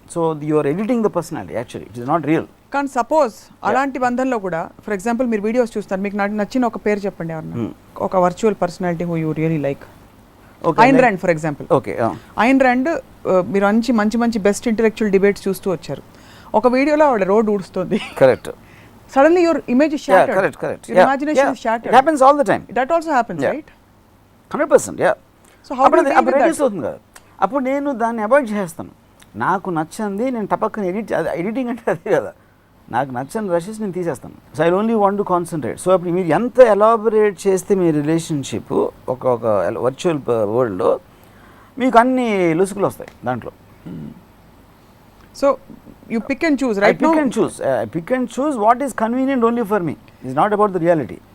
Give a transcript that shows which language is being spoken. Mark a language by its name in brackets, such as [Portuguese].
[English] So you are editing the personality, actually it is not real. [Telugu] కానీ suppose అలాంటి బంధంలో కూడా ఫర్ ఎగ్జాంపుల్ మీరు వీడియోస్ చూస్తారు, మీకు నచ్చిన ఒక పేరు చెప్పండి ఎవరన్నా, ఒక virtual personality who you really like. [English] Ayn Rand for example. Okay, [Telugu] Ayn Rand మీరు మంచి బెస్ట్ ఇంటెలెక్చువల్ డిబేట్స్ చూస్తూ వచ్చారు. ఒక వీడియోలో ఆవిడ road ఊడుస్తుంది. [English] Correct. Suddenly your image is shattered. Correct. Your imagination is shattered. It happens all the time. That also happens, right? 100%, yeah. So how do you deal with that? [Telugu] అవుతుంది కదా. అప్పుడు నేను దాన్ని అవాయిడ్ చేస్తాను. నాకు నచ్చింది నేను టపక్కన ఎడిటింగ్ అంటే అదే కదా. నాకు నచ్చని రషెస్ నేను తీసేస్తాను. [English] So I only want to concentrate. [Telugu] So అప్పుడు మీరు ఎంత ఎలాబొరేట్ చేస్తే మీ రిలేషన్షిప్ ఒక వర్చువల్ వరల్డ్లో మీకు అన్ని లుసుకులు వస్తాయి దాంట్లో. [English] So you pick and choose, right? I pick and choose what is convenient only for me. It's not about the reality.